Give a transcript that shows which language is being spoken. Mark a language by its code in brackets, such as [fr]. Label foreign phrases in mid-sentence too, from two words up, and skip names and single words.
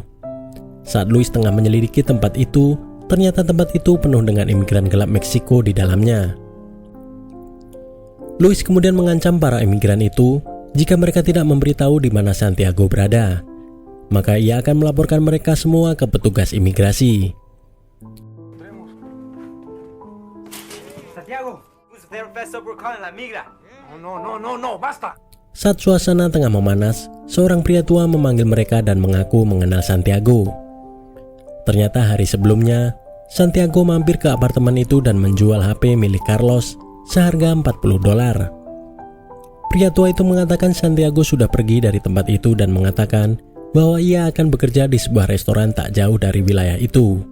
[id] Saat Luis tengah menyelidiki tempat itu, ternyata tempat itu penuh dengan imigran gelap Meksiko di dalamnya. Luis kemudian mengancam para imigran itu jika mereka tidak memberitahu di mana Santiago berada, maka ia akan melaporkan mereka semua ke petugas imigrasi. [es] Santiago, usted confesó por calling la migra. No, basta. [id] Saat suasana tengah memanas, seorang pria tua memanggil mereka dan mengaku mengenal Santiago. Ternyata hari sebelumnya, Santiago mampir ke apartemen itu dan menjual HP milik Carlos seharga $40. Pria tua itu mengatakan Santiago sudah pergi dari tempat itu dan mengatakan bahwa ia akan bekerja di sebuah restoran tak jauh dari wilayah itu.